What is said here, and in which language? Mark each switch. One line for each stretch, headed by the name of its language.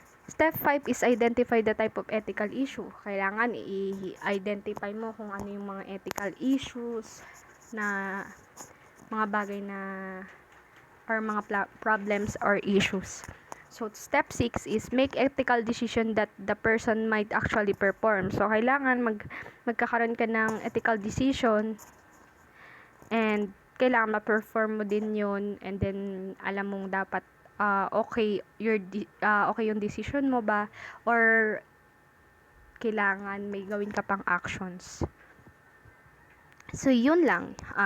English: Step 5 is identify the type of ethical issue.
Filipino: Kailangan i-identify mo kung ano yung mga ethical issues na mga bagay na or mga problems or issues.
English: So, step 6 is make ethical decision that the person might actually perform.
Filipino: So, kailangan magkakaroon ka ng ethical decision and kailangan ma-perform mo din yun and then alam mong dapat okay yung decision mo ba or kailangan may gawin ka pang actions. So, yun lang.